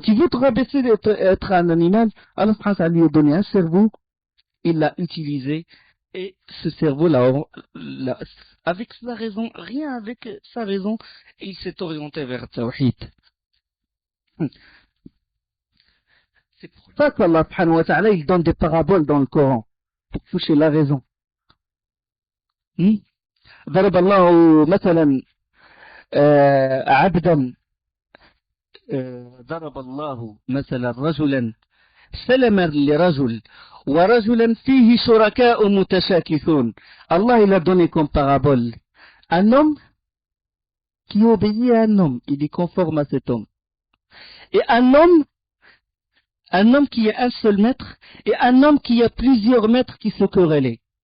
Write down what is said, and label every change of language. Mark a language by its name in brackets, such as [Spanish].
[French] Tu veux te rabaisser d'être un animal, Allah subhanahu wa ta'ala lui a donné un cerveau, il l'a utilisé, et ce cerveau-là, avec sa raison, rien avec sa raison, il s'est orienté vers Tawhid. C'est pour ça qu'Allah subhanahu wa ta'ala, il donne des paraboles dans le Coran, pour toucher la raison. [Arabic] ضرب الله مثلا عبدا ضرب الله مثلا رجلا سلما لرجل ورجلا فيه شركاء متشاكسون. [French] Allah il a donné comme parabole un homme qui obéit à un homme, il est conforme à cet homme, et un homme qui a un seul maître et un homme qui a plusieurs maîtres qui se querellaient.